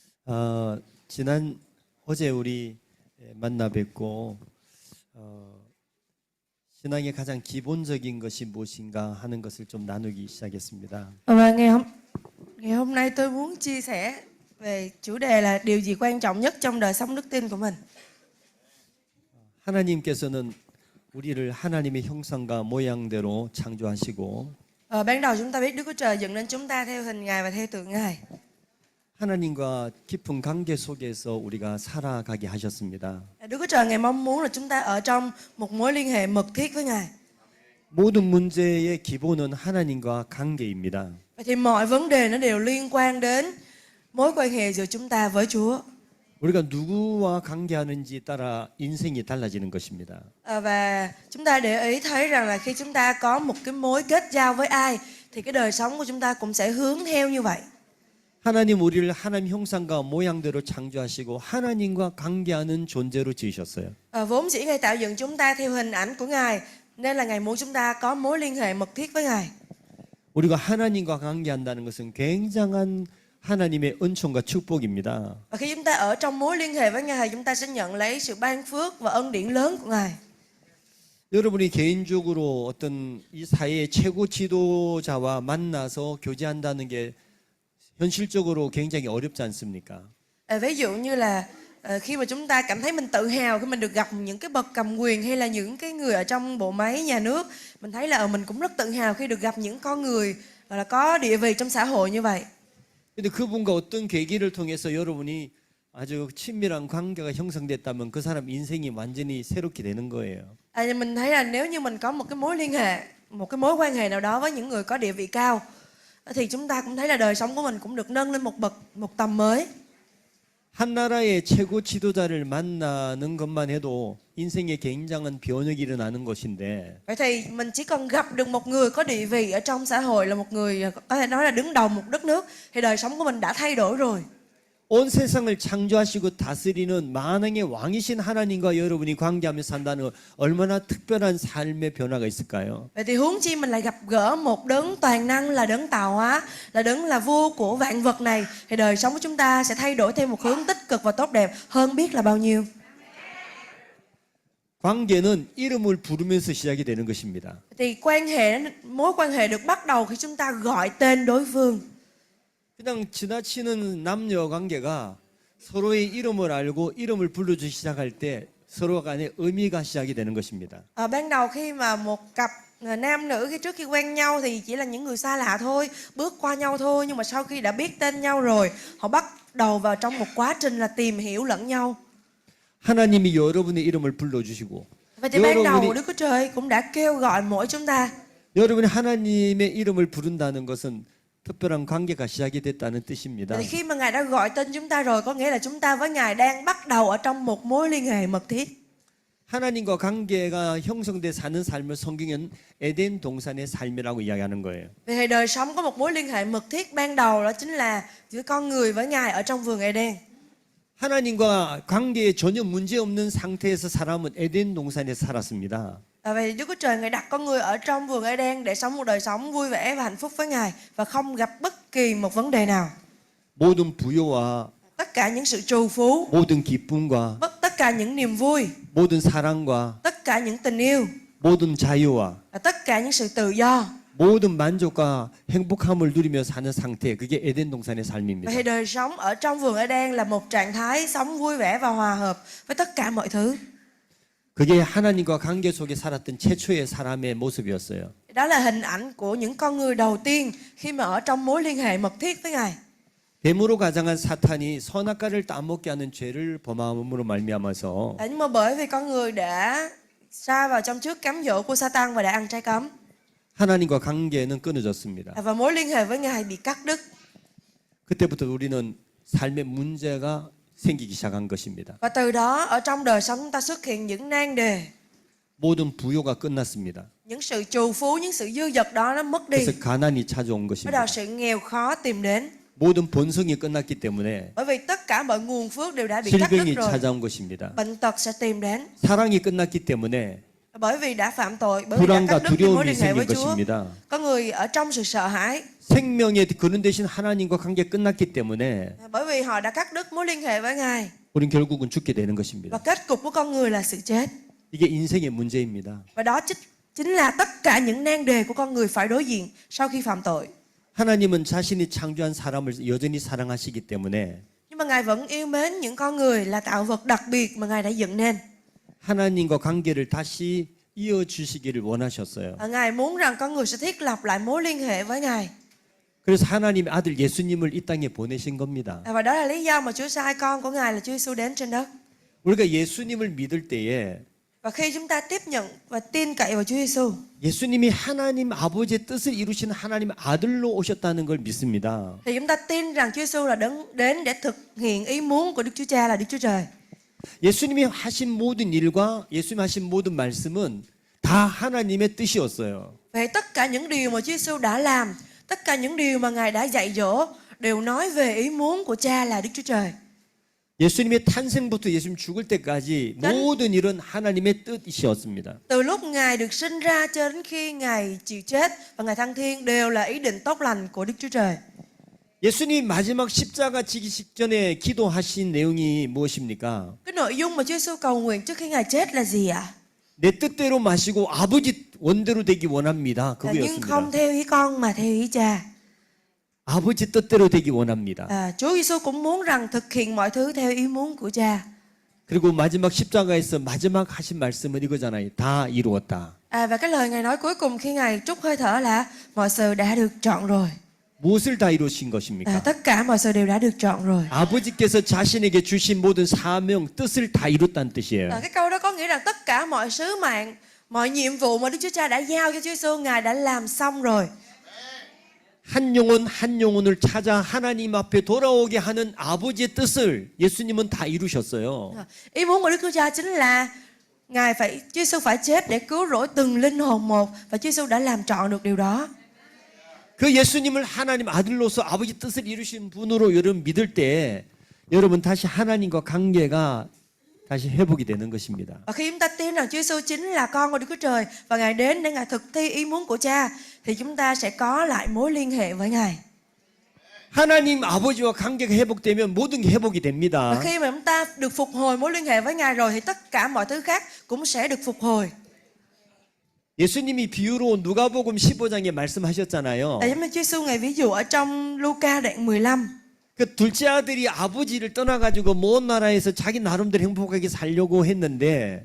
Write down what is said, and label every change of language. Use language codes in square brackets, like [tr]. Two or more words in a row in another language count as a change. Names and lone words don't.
[ko] 지난 어제 우리 만나 뵙고 신앙의 가장 기본적인 것이 무엇인가 하는 것을 좀 나누기 시작했습니다. [vi] Và ngày hôm nay tôi muốn chia sẻ về chủ đề là điều gì quan trọng nhất trong đời sống đức tin của mình. [ko] 하나님께서는 우리를 하나님의 형상과 모양대로 창조하시고 [vi] Ban đầu chúng ta biết Đức Chúa Trời dựng nên chúng ta theo hình Ngài và theo tượng Ngài. [ko] 하나님과 깊은 관계 속에서 우리가 살아가게 하셨습니다. [vi] Đức Chúa Trời Ngài mong muốn là chúng ta ở trong một mối liên hệ mật thiết với Ngài. [ko] 모든 문제의 기본은 하나님과 관계입니다. [vi] Vậy thì mọi vấn đề nó đều liên quan đến mối quan hệ giữa chúng ta với Chúa. [ko] 우리가 누구와 관계하는지 따라 인생이 달라지는 것입니다. [vi] Và chúng ta để ý thấy rằng là khi chúng ta có một cái mối kết giao với ai thì cái đời sống của chúng ta cũng sẽ hướng theo như vậy. [ko] 하나님 우리를 하나님 형상과 모양대로 창조하시고 하나님과 관계하는 존재로 지으셨어요. [vi] Vốn dĩ Ngài tạo dựng chúng ta theo hình ảnh của Ngài, nên là Ngài muốn chúng ta có mối liên hệ mật thiết với Ngài. [ko] 우리가 하나님과 관계한다는 것은 굉장한 하나님의 은총과 축복입니다. [vi] Và khi chúng ta ở trong mối liên hệ với Ngài, chúng ta sẽ nhận lấy sự ban phước và ân điển lớn của Ngài. [ko] 여러분이 개인적으로 어떤 이 사회의 최고 지도자와 만나서 교제한다는 게 현실적으로 굉장히 어렵지 않습니까? [vi] Ví dụ như là khi mà chúng ta cảm thấy mình tự hào khi mình được gặp những cái bậc cầm quyền hay là những cái người ở trong bộ máy nhà nước, mình thấy là mình cũng rất tự hào khi được gặp những con người gọi là có địa vị trong xã hội như vậy. [ko] 근데 그분과 어떤 계기를 통해서 여러분이 아주 친밀한 관계가 형성됐다면 그 사람 인생이 완전히 새롭게 되는 거예요. [vi] Mình thấy là nếu như mình có một cái mối liên hệ, một cái mối quan hệ nào đó với những người có địa vị cao, thì chúng ta cũng thấy là đời sống của mình cũng được nâng lên một tầm mới. [ko] 한 나라의 최고 지도자를 만나는 것만 해도 인생에 굉장한 변혁이 일어나는 것인데 [vi] Vậy thì mình chỉ cần gặp được một người có địa vị ở trong xã hội, là một người có thể nói là đứng đầu một đất nước, thì đời sống của mình đã thay đổi rồi. [ko] 온 세상을 창조하시고 다스리는 만왕의 왕이신 하나님과 여러분이 관계하며 산다는 얼마나 특별한 삶의 변화가 있을까요? [vi] Vậy thì huống chi mình lại gặp gỡ một đấng toàn năng, là đấng tạo hóa, là đấng là vua của vạn vật này, thì đời sống của chúng ta sẽ thay đổi theo một hướng tích cực và tốt đẹp hơn biết là bao nhiêu. [ko] 관계는 이름을 부르면서 시작이 되는 것입니다. [vi] Thì mối quan hệ được bắt đầu khi chúng ta gọi tên đối phương. [ko] 그냥 지나치는 남녀 관계가 서로의 이름을 알고 이름을 불러주기 시작할 때 서로 간에 의미가 시작이 되는 것입니다. [vi] Ban đầu khi mà một cặp nam nữ trước khi quen nhau thì chỉ là những người xa lạ thôi, bước qua nhau thôi, nhưng mà sau khi đã biết tên nhau rồi, họ bắt đầu vào trong một quá trình là tìm hiểu lẫn nhau. [ko] 하나님이 여러분의 이름을 불러주시고 [vi] Vậy thì ban đầu Đức Chúa Trời cũng đã kêu gọi mỗi chúng ta. [ko] 여러분이 하나님의 이름을 부른다는 것은 특별한 관계가 시작이 됐다는 뜻입니다. [vi] Vậy thì khi mà Ngài đã gọi tên chúng ta rồi, có nghĩa là chúng ta với Ngài đang bắt đầu ở trong một mối liên hệ mật thiết. [ko] 하나님과 관계가 형성돼 사는 삶을 성경은 에덴 동산의 삶이라고 이야기하는 거예요. [vi] Vậy thì đời sống có một mối liên hệ mật thiết ban đầu, đó chính là giữa con người với Ngài ở trong vườn Eden. [ko] 하나님과 관계에 전혀 문제 없는 상태에서 사람은 에덴 동산에 살았습니다. [vi] Vậy Đức Chúa Trời Ngài đặt con người ở trong vườn Eden để sống một đời sống vui vẻ và hạnh phúc với Ngài và không gặp bất kỳ một vấn đề nào. [ko] 모든 부요와 [vi] Tất cả những sự trù phú, [ko] 모든 기쁨과 [vi] tất cả những niềm vui, [ko] 모든 사랑과 [vi] tất cả những tình yêu, [ko] 모든 자유와 [vi] và tất cả những sự tự do. [ko] 모든 만족과 행복함을 누리며 사는 상태, 그게 에덴 동산의 삶입니다. [vi] Vậy thì đời sống ở trong vườn Eden là một trạng thái sống vui vẻ và hòa hợp với tất cả mọi thứ. [ko] 그게 하나님과 관계 속에 살았던 최초의 사람의 모습이었어요. [vi] Đó là hình ảnh của những con người đầu tiên khi mà ở trong mối liên hệ mật thiết với Ngài. [ko] 뱀으로 가장한 사탄이 선악과를 따먹게 하는 죄를 범함으로 말미암아서 [vi] Nhưng mà bởi vì con người đã sa vào trong trước cám dỗ của Satan và đã ăn trái cấm, [ko] 하나님과 관계는 끊어졌습니다. [vi] và mối liên hệ với Ngài bị cắt đứt. [ko] 그때부터 우리는 삶의 문제가 생기기 시작한 것입니다. [vi] Và từ đó ở trong đời sống chúng ta xuất hiện những nan đề. [ko] 모든 부요가 끝났습니다. [vi] Những sự trù phú, những sự dư dật đó nó mất đi. [ko] 그래서 가난이 찾아온 [vi] Bắt [ko] 것입니다. [vi] đầu sự nghèo khó tìm đến. [ko] 모든 번성이 끝났기 때문에 [vi] Bởi vì tất cả mọi nguồn phước đều đã bị cắt đứt [ko] 질병이 [vi] rồi. [ko] 찾아온 것입니다. [vi] Bệnh tật sẽ tìm đến. [ko] 사랑이 끝났기 때문에 [vi] Bởi vì đã phạm tội, bởi vì đã [ko] 불안과 [vi] cắt đứt đi mối [ko] 두려움이 [vi] liên hệ với [ko] 생긴 [vi] Chúa. [ko] 것입니다. [vi] Có người ở trong sự sợ hãi, [ko] 생명의 근원 되신 하나님과 관계 끝났기 때문에 [vi] bởi vì họ đã cắt đứt mối liên hệ với Ngài. [ko] 우린 결국은 죽게 되는 [vi] Và [ko] 것입니다. [vi] kết cục của con người là sự chết. [ko] 이게 인생의 문제입니다. [vi] Và đó chính là tất cả những nan đề của con người phải đối diện sau khi phạm tội. [ko] 하나님은 자신이 창조한 사람을 여전히 사랑하시기 때문에 [vi] Nhưng mà Ngài vẫn yêu mến những con người là tạo vật đặc biệt mà Ngài đã dựng nên. [ko] 하나님과 관계를 다시 이어주시기를 원하셨어요. [vi] Và Ngài muốn rằng con người sẽ thiết lập lại mối liên hệ với Ngài. [ko] 그래서 하나님의 아들 예수님을 이 땅에 보내신 겁니다. [vi] Và đó là lý do mà Chúa sai con của Ngài là Chúa Giêsu đến trên đất. [ko] 우리가 예수님을 믿을 때에 [vi] Và khi chúng ta tiếp nhận và tin cậy vào Chúa Giêsu, [ko] 예수님이 하나님 아버지의 뜻을 이루신 하나님 아들로 오셨다는 걸 믿습니다. [vi] thì chúng ta tin rằng Chúa Giêsu là đến để thực hiện ý muốn của Đức Chúa Cha là Đức Chúa Trời. [ko] 예수님이 하신 모든 일과 예수님 하신 모든 말씀은 다 하나님의 뜻이었어요. [vi] Vậy tất cả những điều mà Chúa Giêsu đã làm, tất cả những điều mà Ngài đã dạy dỗ đều nói về ý muốn của Cha là Đức Chúa Trời. [ko] 예수님의 탄생부터 예수님 죽을 때까지 모든 일은 하나님의 뜻이었습니다. [vi] Từ lúc Ngài được sinh ra cho đến khi Ngài chịu chết và Ngài thăng thiên đều là ý định tốt lành của Đức Chúa Trời. [ko] 예수님이 마지막 십자가 지기 직전에 기도하신 내용이 무엇입니까? [vi] Cái nội dung mà Chúa Giêsu cầu nguyện trước khi Ngài chết là gì ạ? [ko] 내 뜻대로 마시고 아버지 원대로 되기 원합니다. [vi] Là nhưng không [ko] 그거였습니다. [vi] theo ý con mà theo ý Cha. [ko] 아버지 뜻대로 되기 원합니다. [vi] Chúa Giêsu cũng muốn rằng thực hiện mọi thứ theo ý muốn của Cha. [ko] 그리고 마지막 십자가에서 마지막 하신 말씀은 이거잖아요. 다 이루었다. [vi] Và cái lời Ngài nói cuối cùng khi Ngài trút hơi thở là mọi sự đã được trọn rồi. [ko] 무엇을 다 이루신 것입니까? [vi] Tất cả mọi sự đều đã được trọn rồi. [ko] 아버지께서 자신에게 주신 모든 사명, 뜻을 다 이뤘다는 뜻이에요. [vi] Cái câu đó có nghĩa rằng tất cả mọi sứ mạng, mọi nhiệm vụ mà Đức Chúa Cha đã giao cho Chúa Giêsu, Ngài đã làm xong rồi. [ko] 한 영혼 한 영혼을 찾아 하나님 앞에 돌아오게 하는 아버지의 뜻을 예수님은 다 이루셨어요. [vi] Ý muốn của Đức Chúa Cha chính là Chúa Giêsu phải chết để cứu rỗi từng linh hồn một, và Chúa Giêsu đã làm trọn được điều đó. [ko] 그 예수님을 하나님 아들로서 아버지 뜻을 이루신 분으로 여러분 믿을 때 여러분 다시 하나님과 관계가 다시 회복이 되는 것입니다. [vi] Và khi chúng ta tin rằng Chúa Giêsu chính là con của Đức Chúa Trời và Ngài đến để Ngài thực thi ý muốn của Cha, thì chúng ta sẽ có lại mối liên hệ với Ngài. [ko] 하나님 아버지와 관계가 회복되면 모든 게 회복이 [vi] Và [ko] 됩니다. [vi] khi mà chúng ta được phục hồi mối liên hệ với Ngài rồi thì tất cả mọi thứ khác cũng sẽ được phục hồi. [ko] 예수님이 비유로 누가복음 15장에 말씀하셨잖아요. [vi] Tại giống như Chúa Giêsu Ngài ví dụ ở trong Luca đoạn 15. [ko] 그 둘째 아들이 아버지를 떠나가지고 먼 나라에서 자기 나름대로 행복하게 살려고 했는데